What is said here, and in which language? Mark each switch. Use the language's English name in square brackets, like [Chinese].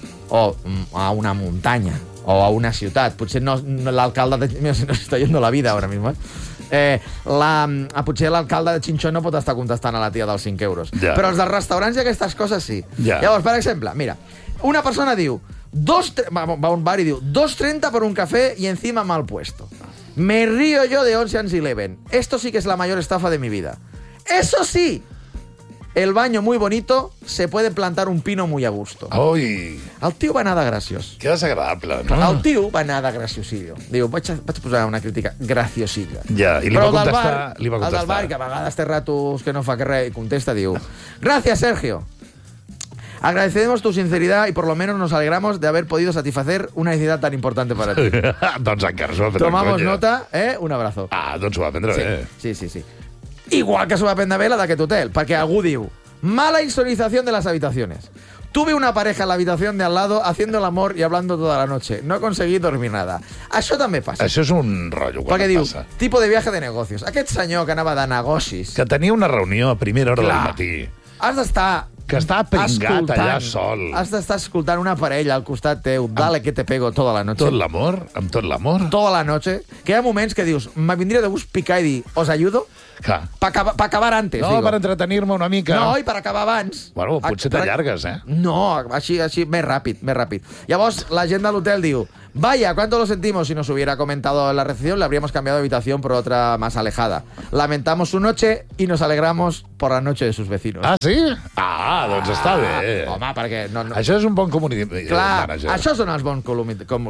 [Catalan] O a una muntanya. O a una ciutat. Potser no l'alcalde... No s'està llendo la vida ara mateix. Potser l'alcalde de Chinchón no pot estar contestant a la tia dels 5 euros. Ja. Però els dels restaurants i aquestes coses sí. Ja. Llavors, per exemple, mira, una persona diu... Va a un bar i diu... [Spanish] 2.30 [Catalan] per un cafè i [Spanish] encima mal puesto. Me río yo de Ocean's Eleven. Esto sí que es la mayor estafa de mi vida. Eso sí, el baño muy bonito, se puede plantar un pino muy a gusto. [Catalan] Oi. El tio va anar de graciós. Que desagradable, no? El tio va anar de graciosillo. Diu, vaig a posar una crítica graciosilla. Ja, i li però va contestar... Bar, li va contestar. El del bar, que a vegades té ratos que no fa que res, i contesta, diu... [Spanish] Gracias, Sergio. Agradecemos tu sinceridad y por lo menos nos alegramos de haber podido satisfacer una necesidad tan importante para ti. [Catalan] Doncs encara s'ho va prendre. [Spanish] Tomamos nota, eh? Un abrazo. [Catalan] Ah, doncs ho va prendre sí. Bé. Sí, sí, sí. Igual que s'ho va prendre bé la d'aquest hotel, perquè algú diu... [Spanish] Mala insonorización de las habitaciones. Tuve una pareja en la habitación de al lado haciendo el amor y hablando toda la noche. No conseguí dormir nada. [Catalan] Això també passa. Això és un rotllo quan perquè et diu, passa. Perquè diu, tipo de viaje de negocios. Aquest senyor que anava de negocis... Que tenia una reunió a primera hora clar, del matí. Has d'estar... Que està pringat allà sol. Has d'estar escoltant una parella al costat teu. [Spanish] Dale, que te pego toda la noche. [Catalan] Tot l'amor, amb tot l'amor. [Spanish] Toda la noche. [Catalan] Que hi ha moments que dius, me vindria de gust picar i dir, [Spanish] os ayudo? [Catalan] Clar. Per acabar antes, no, digo. No, per entretenir-me una mica. No, i per acabar abans. Bueno, potser t'allargues, eh? No, així, així, més ràpid, més ràpid. Llavors, la gent de l'hotel diu, [Spanish] Vaya, cuánto lo sentimos. Si nos hubiera comentado la recepción, le habríamos cambiado de habitación por otra más alejada. Lamentamos su noche y nos alegramos por la noche de sus vecinos. [Catalan] Ah, sí? Ah, doncs està bé. Home, perquè... No, no. Això és un bon community manager. Clar, això són els bons community...